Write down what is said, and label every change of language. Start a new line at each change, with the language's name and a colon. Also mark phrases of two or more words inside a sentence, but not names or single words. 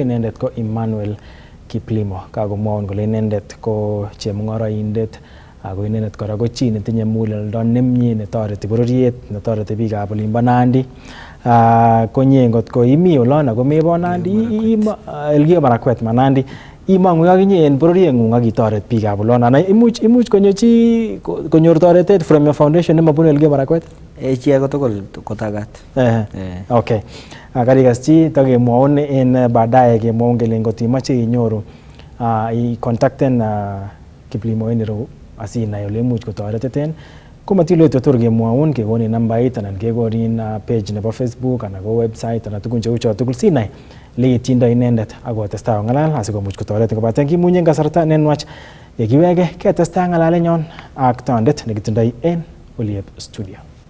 Kalenjin: Inendet ko Emmanuel Kiplimo, kakomwaun kole inendet ko chemung'oroindet ako inendet kora ko chi netinye muguleldo nemie netoreti bororiet, netoreti biikab olimbo Nandi. Konye ngot ko imi olon ako mebo Nandi, Elgeyo Marakwet ma Nandi, imong'u akinye en bororieng'ung ak itoret biikab olon. Ana imuch konyor toretet
English: from your foundation
Kalenjin: nemabunu Elgeyo Marakwet? Chi age tugul kotagat. Okay. Karikas chi takemwaun en baadaye kemwaun kele ngot imache inyoru i-contacten Kiplimo en ireu asinai ole imuch kotoreteten. Komatiloitu tor kemwaun kekonin nambait anan kekonin page nebo Facebook anan ko website anan tukun cheu cho tugul sinai leityindo inendet akotestai kong'alal asikomuch kotoretin kobaten kimunye en kasarta nenwach yekiwege ketestai ng'alalenyon ak tondet nekitindoi en Oliep studio.